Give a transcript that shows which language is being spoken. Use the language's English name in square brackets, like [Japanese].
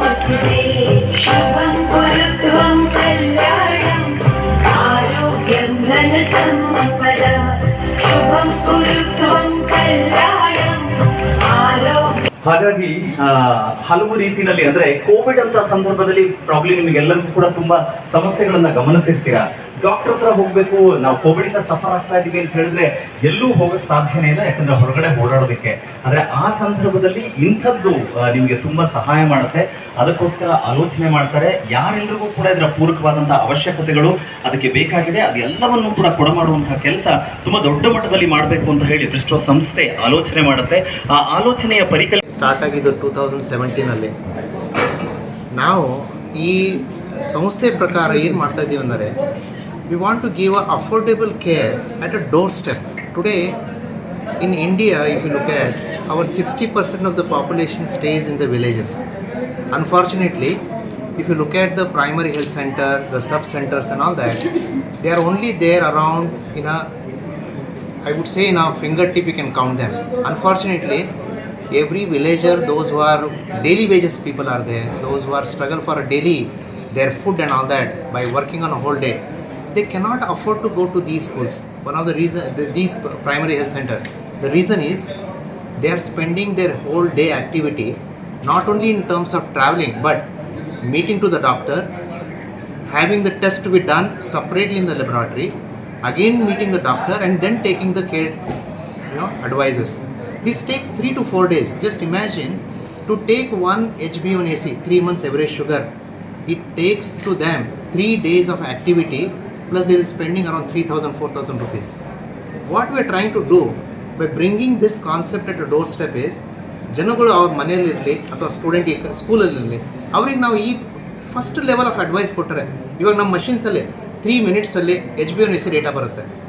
[Sanskrit] शुभं कुरुत्वं कल्याणम् आरोग्यं धनसम्पदा शुभं कुरुत्वं कल्याणम् आरोग्य. [Kannada] ಹಾಗಾಗಿ ಹಲವು ರೀತಿಯಲ್ಲಿ ಅಂದ್ರೆ ಕೋವಿಡ್ ಅಂತ ಸಂದರ್ಭದಲ್ಲಿ ಪ್ರಾಬ್ಲಮ್ ನಿಮಗೆಲ್ಲರಿಗೂ ಕೂಡ ತುಂಬಾ ಸಮಸ್ಯೆಗಳನ್ನ ಗಮನಿಸಿರ್ತೀರಾ. ಡಾಕ್ಟರ್ ಹತ್ರ ಹೋಗ್ಬೇಕು, ನಾವು ಕೋವಿಡ್ ಇಂದ ಸಫರ್ ಆಗ್ತಾ ಇದೀವಿ ಅಂತ ಹೇಳಿದ್ರೆ ಎಲ್ಲೂ ಹೋಗಕ್ ಸಾಧ್ಯನೇ ಇಲ್ಲ, ಯಾಕಂದ್ರೆ ಹೊರಗಡೆ ಓಡಾಡೋದಕ್ಕೆ. ಆದ್ರೆ ಆ ಸಂದರ್ಭದಲ್ಲಿ ಇಂಥದ್ದು ನಿಮ್ಗೆ ತುಂಬಾ ಸಹಾಯ ಮಾಡುತ್ತೆ. ಅದಕ್ಕೋಸ್ಕರ ಆಲೋಚನೆ ಮಾಡ್ತಾರೆ. ಯಾರೆಲ್ಲರಿಗೂ ಕೂಡ ಇದರ ಪೂರಕವಾದಂತಹ ಅವಶ್ಯಕತೆಗಳು ಅದಕ್ಕೆ ಬೇಕಾಗಿದೆ, ಅದೆಲ್ಲವನ್ನು ಕೂಡ ಕೊಡಮಾಡುವಂತಹ ಕೆಲಸ ತುಂಬಾ ದೊಡ್ಡ ಮಟ್ಟದಲ್ಲಿ ಮಾಡಬೇಕು ಅಂತ ಹೇಳಿ ಬ್ರಿಸ್ಟೋ ಸಂಸ್ಥೆ ಆಲೋಚನೆ ಮಾಡುತ್ತೆ. ಆ ಆಲೋಚನೆಯ ಪರಿಕಲ್ಪನೆ ಸ್ಟಾರ್ಟ್ ಆಗಿದ್ದು 2017 ನಾವು ಈ ಸಂಸ್ಥೆ ಪ್ರಕಾರ ಏನು ಮಾಡ್ತಾ ಇದ್ದೀವಿ ಅಂದರೆ [English] We want to give a affordable care at a doorstep. Today in India, if you look at, our 60% of the population stays in the villages. Unfortunately, if you look at the primary health center, the sub-centers and all that, they are only there around I would say in a fingertip you can count them. Unfortunately, every villager, those who are daily wages people are there, those who are struggle for a daily, their food and all that by working on a whole day, they cannot afford to go to these schools. One of the reason, these primary health center, the reason is they are spending their whole day activity not only in terms of traveling but meeting to the doctor, having the test to be done separately in the laboratory, again meeting the doctor and then taking the care advices. This takes 3 to 4 days. Just imagine to take one HbA1c, 3 months average sugar, it takes to them 3 days of activity plus they are spending around 3,000-4,000 rupees. What we are trying to do by bringing this concept at a doorstep is [Kannada] ಜನಗಳು ಅವ್ರ ಮನೆಯಲ್ಲಿರಲಿ ಅಥವಾ student ಸ್ಕೂಲಲ್ಲಿರಲಿ ಅವ್ರಿಗೆ ನಾವು ಈ first level of advice ಕೊಟ್ಟರೆ, ಇವಾಗ ನಮ್ಮ ಮಷಿನ್ಸಲ್ಲಿ 3 ಮಿನಿಟ್ಸಲ್ಲಿ HbA1c data ಬರುತ್ತೆ.